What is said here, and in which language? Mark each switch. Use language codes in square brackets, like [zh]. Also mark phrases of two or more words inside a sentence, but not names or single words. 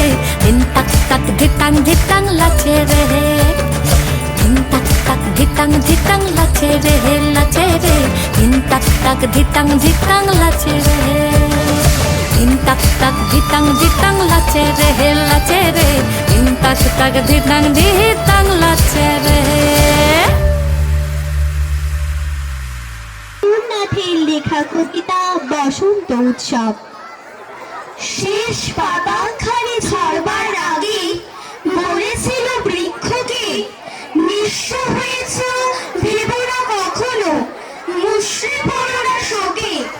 [bn] ধিন তাক তাক ধিতাং ধিতাং লাচে রে ধিন তাক তাক ধিতাং ধিতাং লাচে রে লাচে রে ধিন তাক তাক ধিতাং ধিতাং লাচে রে ধিন তাক তাক ধিতাং ধিতাং লাচে রে লাচে রে ধিন তাক তাক ধিতাং ধিতাং লাচে রে লেখা কবিতা বসন্ত উৎসব শেষ পাতাখানি ঝরবার আগে বলেছিল বৃক্ষকে নিঃস্ব হয়েছ ভেব না কখনো মুষড়ে পড়ো না শোকে